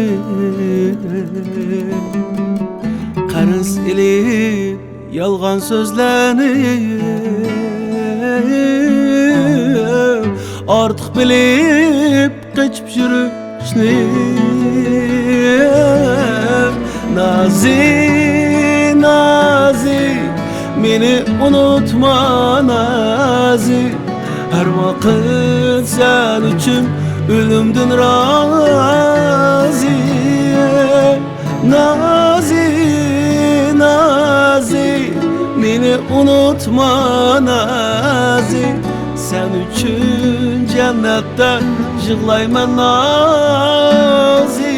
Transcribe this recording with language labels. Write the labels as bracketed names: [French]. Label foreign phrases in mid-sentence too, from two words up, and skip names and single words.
[Uzbek] Qarz ilib yolg'on so'zlarni Ortiq bilib qichib yurishni [Turkish] Nazi, Nazi [Uzbek] Meni unutma [Turkish] Nazi Her vakit sen için ölümden razı Nazi, Nazi [Uzbek] Meni unutma [Turkish] Nazi Sen için cennette yığlayman Nazi